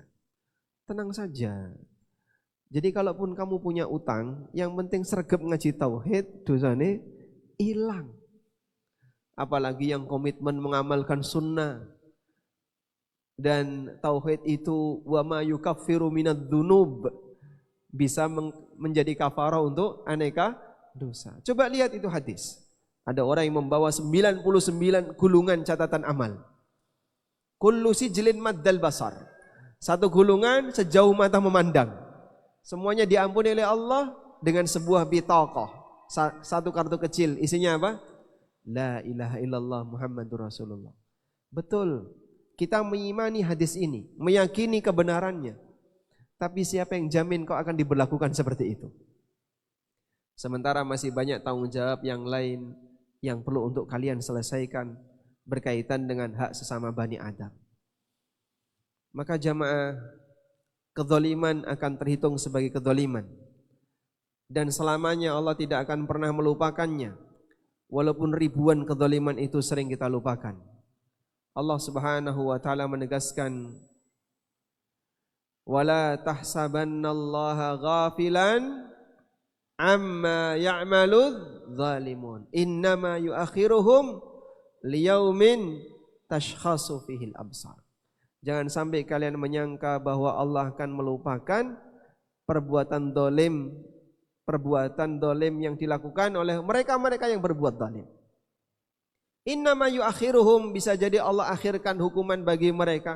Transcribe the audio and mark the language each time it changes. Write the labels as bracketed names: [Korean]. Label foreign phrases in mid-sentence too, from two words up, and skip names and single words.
[Indonesian] Tenang saja. Jadi kalaupun kamu punya utang, yang penting sregep ngaji tauhid, dosanya hilang. Apalagi yang komitmen mengamalkan sunnah. Dan tauhid itu [Arabic] وما يكفر من الذنوب, [Indonesian] bisa menjadi kafarah untuk aneka dosa. Coba lihat itu hadis. Ada orang yang membawa 99 gulungan catatan amal. [Arabic] كل سجل مد البصر. [Indonesian] Satu gulungan sejauh mata memandang. Semuanya diampuni oleh Allah dengan sebuah bitaqah. Satu kartu kecil, isinya apa? [Arabic] لا إله إلا الله محمد رسول الله. [Indonesian] Betul, kita mengimani hadis ini, meyakini kebenarannya. Tapi siapa yang jamin kau akan diberlakukan seperti itu? Sementara masih banyak tanggung jawab yang lain yang perlu untuk kalian selesaikan berkaitan dengan hak sesama Bani Adam. Maka jamaah, kezaliman akan terhitung sebagai kezaliman. Dan selamanya Allah tidak akan pernah melupakannya. Walaupun ribuan kezaliman itu sering kita lupakan. Allah [Arabic] سبحانه وتعالى [Indonesian] menegaskan, [Arabic] "ولا تحسبن الله غافلا عما يعمل الظالمون. إنما يؤخرهم ليوم تشخص فيه الأبصار." [Indonesian] Jangan sampai kalian menyangka bahwa Allah akan melupakan perbuatan dolim yang dilakukan oleh mereka-mereka yang berbuat dolim. [Arabic] إنما يؤخرهم, [Indonesian] bisa jadi Allah akhirkan hukuman bagi mereka.